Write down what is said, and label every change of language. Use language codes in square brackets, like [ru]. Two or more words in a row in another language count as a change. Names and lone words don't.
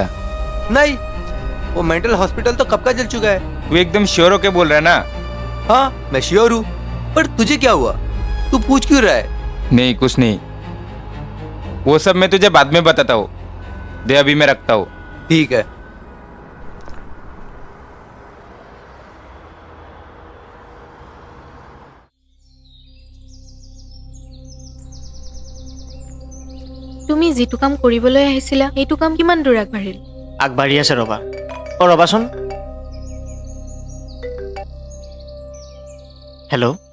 [hi] नहीं, वो मेंटल हॉस्पिटल तो कब का जल चुका है। तू एकदम श्योर होके बोल रहा है ना? हाँ मैं श्योर हूँ, पर तुझे क्या हुआ, तू पूछ क्यों रहा है। नहीं कुछ नहीं, वो सब मैं तुझे बाद में बताता हूँ। दे अभी मैं रखता हूँ। ठीक है। [as] তুমি যিটো কাম কৰিবলৈ আহিছিলা সেইটো কাম কিমান দূৰ আগবাঢ়িল? আগবাঢ়ি আছে ৰ'বা। অ' ৰ'বাচোন। হেল্ল'।